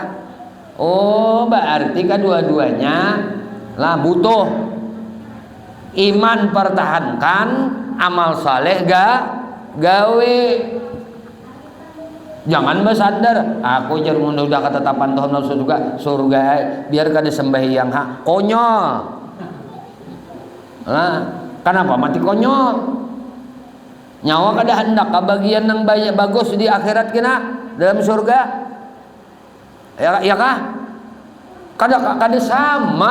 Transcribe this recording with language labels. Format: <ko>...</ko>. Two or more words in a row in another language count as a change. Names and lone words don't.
<bjn>Oh, berarti kedua-duanya lah butuh. Iman pertahankan, amal saleh gawe. Jangan bersandar, aku jadi udah ketetapan Tuhan juga surga, biar kada sembahyang hak. Konyol. Nah, kenapa mati konyol? Nyawa kada hendak kebagian yang banyak bagus di akhirat kena dalam surga. Ya kah? Kada sama.</bjn>